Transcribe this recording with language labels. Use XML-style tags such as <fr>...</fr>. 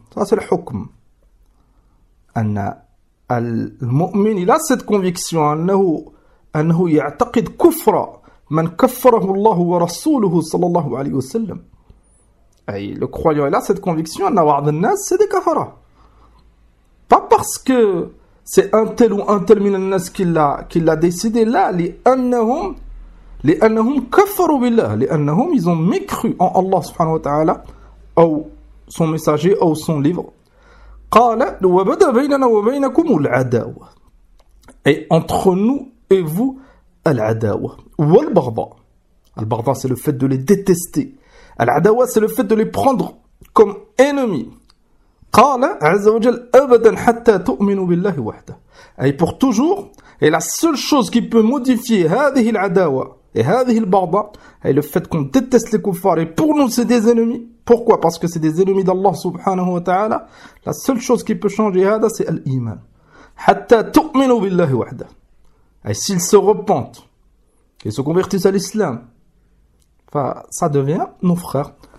<fr>Ça c'est le</fr> <ar>حكم أن المؤمن لا</ar> <fr>cette conviction</fr> <ar>أنه يعتقد كفر من كفره الله ورسوله صلى الله عليه وسلم أي</ar> <fr>le croyant il a cette conviction</fr> <ar>أن بعض الناس</ar> <fr>c'est des kafara pas parce que c'est un tel ou un tel</fr> <ar>من الناس</ar> <fr>qui l'a décidé là</fr> <ar>لأنهم كفروا بالله لأنهم</ar> <fr>ils ont mécru en Allah</fr> <ar>سبحانه وتعالى</ar> <fr>أو son messager أو son livre.</fr> <ar>قال وبدا بيننا وبينكم العداوة أي</ar> <fr>entre nous et vous</fr> <ar>العداوة والبغضاء.</ar> <fr>البغضاء c'est le fait de les détester.</fr> <ar>العداوة</ar> <fr>c'est le fait de les prendre comme ennemis.</fr> <ar>قال عز وجل أبدا حتى تؤمنوا بالله وحده أي</ar> <fr>pour toujours. Et la seule chose qui peut modifier</fr> <ar>هذه العداوة</ar> <fr>et</fr> <ar>هذه البغضاء</ar> <fr>est le fait qu'on déteste les kuffars et pour nous c'est des ennemis. Pourquoi? Parce que c'est des ennemis d'Allah</fr> <ar>subhanahu wa ta'ala.</ar> <fr>La seule chose qui peut changer ça, c'est l'iman.</fr> <ar>Hatta tu'minu billahi wahda.</ar> <fr>Et s'ils se repentent, qu'ils se convertissent à l'islam, ça devient nos frères.</fr>